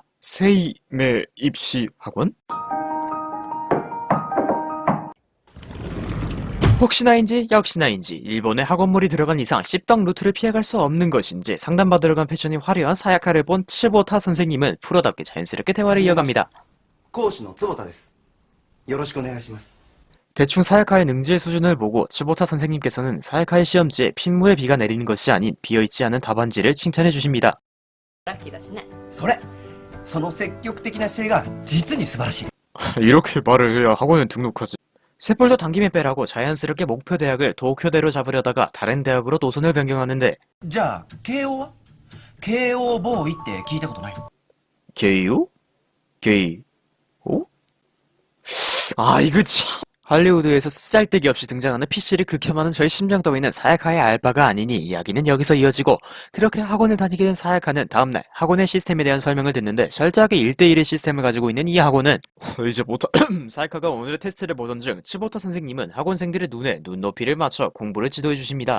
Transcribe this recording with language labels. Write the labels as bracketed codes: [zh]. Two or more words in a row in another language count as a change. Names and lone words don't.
[ko] 세이메 입시 학원? 혹시나인지 역시나인지 일본의 학원물이 들어간 이상 씹덕 루트를 피해갈 수 없는 것인지 상담받으러 간 패션이 화려한 사야카를 본 츠보타 선생님은 프로답게 자연스럽게 대화를 이어갑니다. [ja] 講師の坪田です。よろしくお願いします。 [ko] 대충 사야카의 능지의 수준을 보고 츠보타 선생님께서는 사야카의 시험지에 핏물의 비가 내리는 것이 아닌 비어있지 않은 답안지를 칭찬해 주십니다. [ja] ラッキーだしね。その積極的な姿勢が実に素晴らしい。 [ko] 이렇게 말을 해야 학원에 등록하지. 셋볼도 당김에 빼라고 자연스럽게 목표 대학을 도쿄대로 잡으려다가 다른 대학으로 노선을 변경하는데 [ja] じゃあ慶応は慶応ボーイって聞いたことない？ [ko] 게이요? 게이? 오? 아 이거 참 할리우드에서 쓰잘데기 없이 등장하는 PC를 극혐하는 저의 심장 따위는 사야카의 알바가 아니니 이야기는 여기서 이어지고 그렇게 학원을 다니게 된 사야카는 다음날 학원의 시스템에 대한 설명을 듣는데 철저하게 1대1의 시스템을 가지고 있는 이 학원은 이제 못하 사야카가 오늘의 테스트를 보던 중 츠보타 선생님은 학원생들의 눈에 눈높이를 맞춰 공부를 지도해 주십니다.